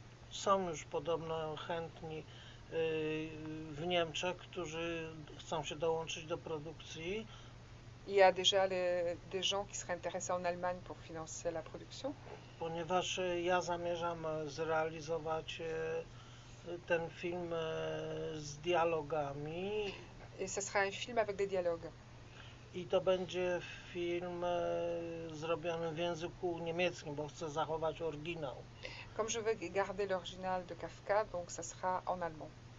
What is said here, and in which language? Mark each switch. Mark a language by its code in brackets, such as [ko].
[pl] Są już podobno chętni w Niemczech, którzy chcą się dołączyć do produkcji. [fr] Il y a déjà des gens qui seraient intéressés en Allemagne pour financer la production. [pl] Ponieważ ja zamierzam zrealizować ten film z dialogami. [fr] Et ce sera un film avec des dialogues. [pl] I to będzie film zrobiony w języku niemieckim, bo chcę zachować oryginał. [fr] Comme je veux garder l'original de Kafka, donc ça sera en allemand.